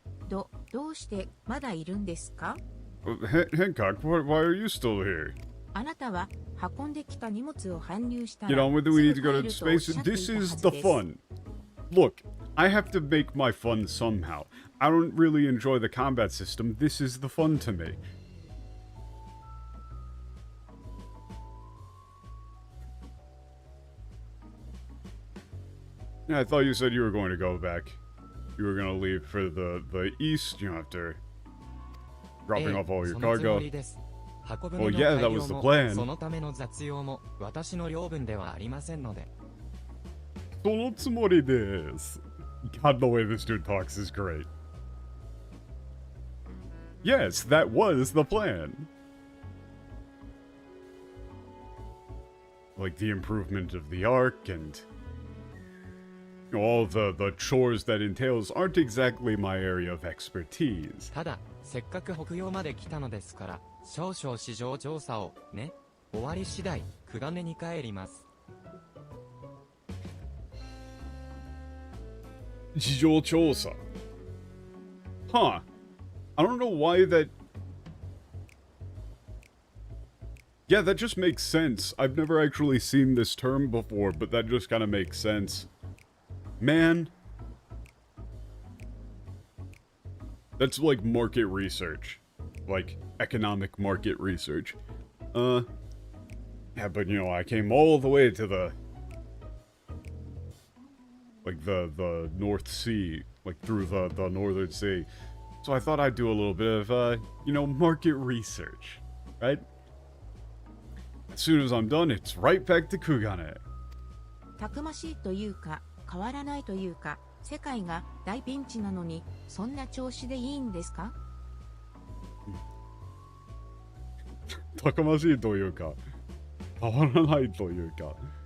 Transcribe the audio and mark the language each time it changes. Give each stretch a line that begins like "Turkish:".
Japanese: どうしてまだいるんですか?
English: Hancock, why are you still here?
Japanese: あなたは運んできた荷物を搬入したら
English: Get on with it, we need to go to space. This is the fun. Look, I have to make my fun somehow. I don't really enjoy the combat system. This is the fun to me. Yeah, I thought you said you were going to go back. You were going to leave for the east, you know, after dropping off all your cargo. Oh yeah, that was the plan.
Japanese: そのための雑用も私の領分ではありませんので。そのつもりです.
English: God, the way this dude talks is great. Yes, that was the plan. Like the improvement of the Ark and all the chores that entails aren't exactly my area of expertise.
Japanese: ただ、せっかく北洋まで来たのですから、少々市場調査をね。終わり次第、クガネに帰ります。
English: 市場調査.Huh. I don't know why that... Yeah, that just makes sense. I've never actually seen this term before, but that just kind of makes sense. Man. That's like market research. Like, economic market research. Yeah, but you know, I came all the way to the... like, the North Sea. Like, through the Northern Sea. So I thought I'd do a little bit of, you know, market research. Right? As soon as I'm done, it's right back to Kugane.
Japanese: たくましいというか、変わらないというか、世界が大ピンチなのに、そんな調子でいいんですか? たくましいというか、変わらないというか。